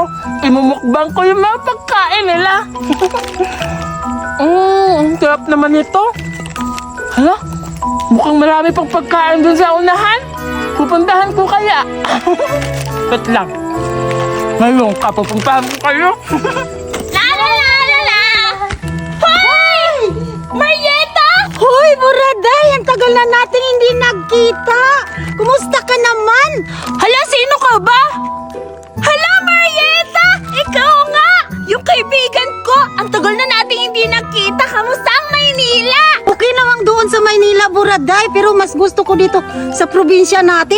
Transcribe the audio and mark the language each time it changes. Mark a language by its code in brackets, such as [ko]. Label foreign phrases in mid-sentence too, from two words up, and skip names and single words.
[tl] Imumukbang ko yung mga pagkain nila. Ang sarap naman ito. Hala, mukhang marami pang pagkain dun sa unahan. Pupuntahan ko kaya. Wait lang. Ngayon, kapupuntahan ko kayo. La la la la la! Hoy! Marieta! Hoy, Buraday! Ang tagal na natin hindi nagkita. Kumusta ka naman? Hala, sino ka ba? Hala, Marieta! Ikaw nga! Yung kaibigan ko! Ang tagal na nating hindi nakita. Kamusta ang Maynila? Okay namang doon sa Maynila, Buraday. Pero mas gusto ko dito sa probinsya natin.